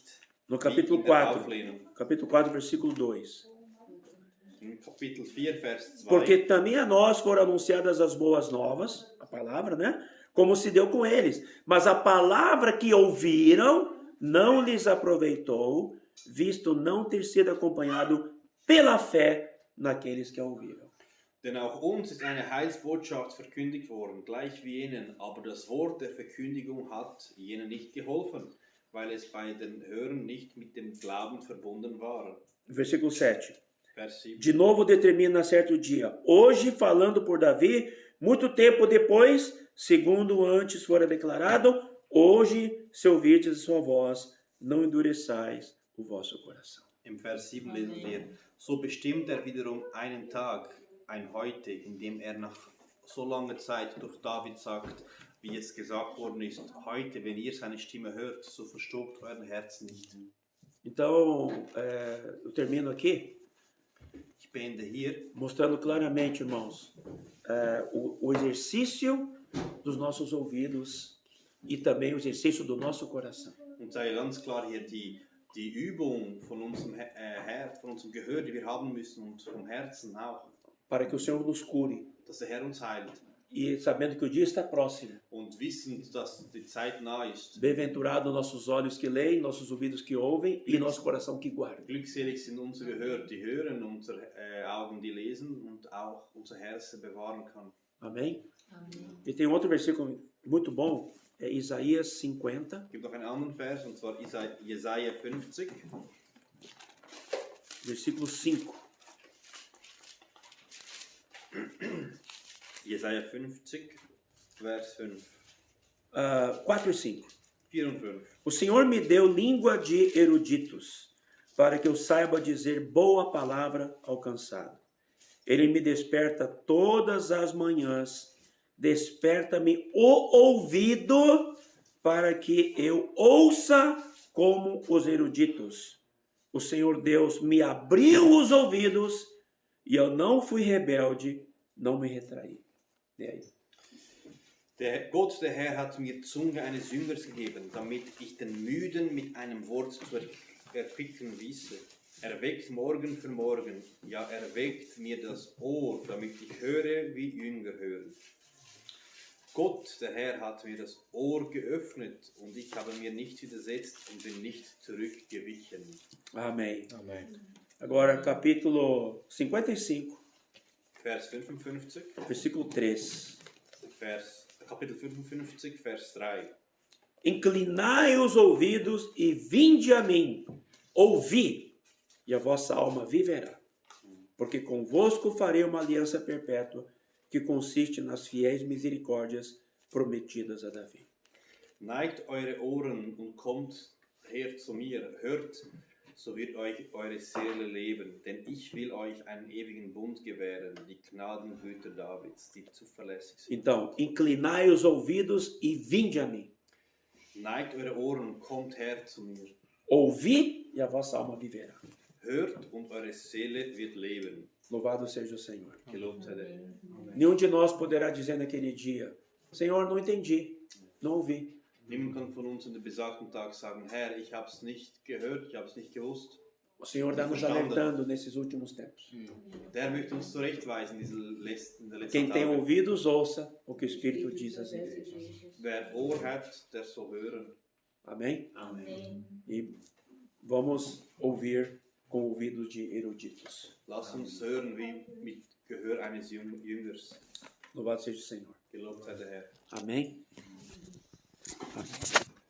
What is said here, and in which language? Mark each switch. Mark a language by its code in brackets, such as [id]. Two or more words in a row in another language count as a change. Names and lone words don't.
[pt] No [de] wie [pt] capítulo [de] in der 4, Auflehnung. [pt] capítulo 4, versículo 2. [de] Im Kapitel 4, Vers 2. [pt] Porque também a nós foram anunciadas as boas novas, a palavra, né? Como se deu com eles. Mas a palavra que ouviram não lhes aproveitou, visto não ter sido acompanhado pela fé naqueles que a ouviram. [de] Denn auch uns ist eine Heilsbotschaft verkündigt worden, gleich wie jenen, aber das Wort der Verkündigung hat jenen nicht geholfen, weil es bei den Hörern nicht mit dem Glauben verbunden war. [pt] Versículo 7. [de] Vers 7. [pt] De novo determina certo dia. Hoje, falando por Davi, muito tempo depois, segundo antes fora declarado, hoje, se ouvirdes a sua voz, não endureçais o vosso coração. [de] Im Vers 7 lesen wir, so bestimmt er wiederum einen Tag, ein Heute, in dem er nach so langer Zeit durch David sagt, wie es gesagt worden ist, heute, wenn ihr seine Stimme hört, so verstockt euer Herz nicht. [pt] Então, eu termino aqui [de] Ich beende hier, [pt] mostrando claramente, irmãos, o exercício dos nossos ouvidos e também o exercício do nosso coração. [de] und sage ganz klar hier die Übung von unserem Herz, von unserem Gehör, die wir haben müssen und vom Herzen auch, [pt] Para que o Senhor nos cure. [de] dass der Herr uns heilt [pt] E sabendo que o dia está próximo. [de] und wissend, dass die Zeit nah ist. [pt] Bem-aventurado nossos olhos que leem, nossos ouvidos que ouvem e nosso coração que guarda. [de] Glückselig sind unsere Gehör, die hören, unsere Augen, die lesen und auch unser Herz bewahren kann. [pt] Amém? E tem outro versículo muito bom, é Isaías 50, [de] Es gibt noch einen anderen Vers, und zwar Jesaja 50, [pt] versículo 5. [de] Jesaja 50, Vers 5, [pt] 4 e 5. [de] 4 und 5. [pt] O Senhor me deu língua de eruditos, para que eu saiba dizer boa palavra ao cansado. Ele me desperta todas as manhãs, desperta-me o ouvido, para que eu ouça como os eruditos. O Senhor Deus me abriu os ouvidos, e eu não fui rebelde, não me retraí. E aí? [de] Gott, der Herr, hat mir Zunge eines Jüngers gegeben, damit ich den Müden mit einem Wort zu erquicken wisse. Er weckt morgen für morgen, ja, er weckt mir das Ohr, damit ich höre, wie Jünger hören. Gott, der Herr, hat mir das Ohr geöffnet und ich habe mir nicht widersetzt und bin nicht zurückgewichen. [pt] Amém. Amém. Agora, capítulo 55, [de] Vers 55, [pt] versículo 3. [de] Kapitel 55, Vers 3. [pt] Inclinai os ouvidos e vinde a mim. Ouvi, e a vossa alma viverá. Porque convosco farei uma aliança perpétua, que consiste nas fiéis misericórdias prometidas a Davi. [de] Neigt eure Ohren und kommt her zu mir, hört, so wird euch eure Seele leben, denn ich will euch einen ewigen Bund gewähren, die Gnadengüter Davids, die zuverlässig sind. [pt] Então, inclinai os ouvidos e vinde a mim. [de] Neigt eure Ohren und kommt her zu mir. [pt] Ouvi e a vossa alma viverá. [de] Hört und eure Seele wird leben. [pt] Louvado seja o Senhor. [de] Gelobt sei der Herr. [pt] Nenhum de nós poderá dizer naquele dia, Senhor, não entendi, não ouvi. [de] Niemand kann von uns an dem besagten Tag sagen, Herr, ich habe es nicht gehört, ich habe es nicht gewusst. [pt] O Senhor está nos alertando nesses últimos tempos. [de] Der Herr möchte uns zurechtweisen in der letzten [pt] Quem tem [de] Tage. [pt] ouvidos, ouça o que o Espírito diz às igrejas. [de] Wer Ohr hat, der soll hören. [pt] Amém? Amém. E vamos ouvir com ouvidos de eruditos. [de] Lass uns hören wie mit Gehör eines Jüngers. [pt] Louvado seja o Senhor. [de] Gelobt sei der Herr. [pt] Amém? Amém.